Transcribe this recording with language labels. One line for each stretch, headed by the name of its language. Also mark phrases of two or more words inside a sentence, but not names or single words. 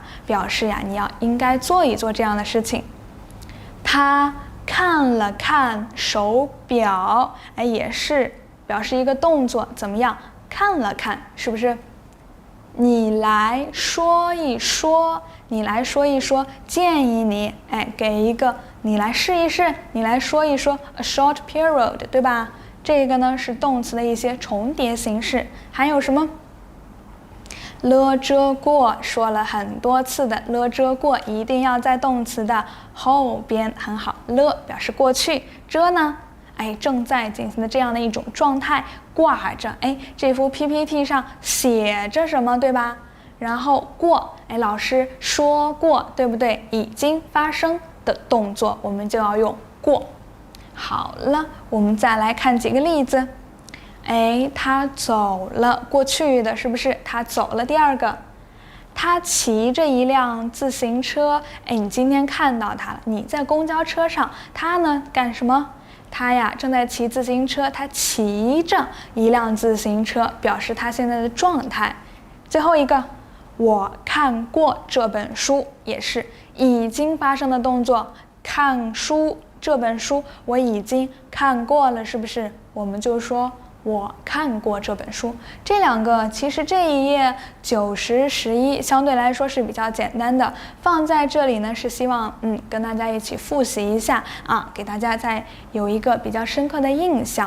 Chinese: 表示呀，你要應該做一做這樣的事情。他看了看手錶，也是表示一個動作，怎麼樣？看了看，是不是？你來說一說，建議你，給一個你來試一試，你來說一說 ，
English: a short period，
Chinese: 對吧？這個呢是動詞的一些重疊形式。還有什麼？了這過，說了很多次的了這過，一定要在動詞的後邊，很好。了表示過去，這呢？正在進行的這樣的一種狀態，掛着，這幅 PPT 上寫着什麼，對吧？然後過，老師說過，對不對？已經發生的動作，我們就要用過。好了，我們再來看幾個例子。他走了，過去的是不是？他走了。第二個，他騎着一輛自行車，你今天看到他了，你在公交車上，他呢幹什麼？他呀正在騎自行車，他騎着一輛自行車，表示他现在的狀態。最後一個，我看過這本書，也是已經發生的動作。看書，這本書我已經看過了，是不是？我們就說我看過這本書。這兩個其實這一頁9、10、11相對來說是比較簡單的，放在這裡呢是希望跟大家一起複習一下啊，給大家再有一個比較深刻的印象。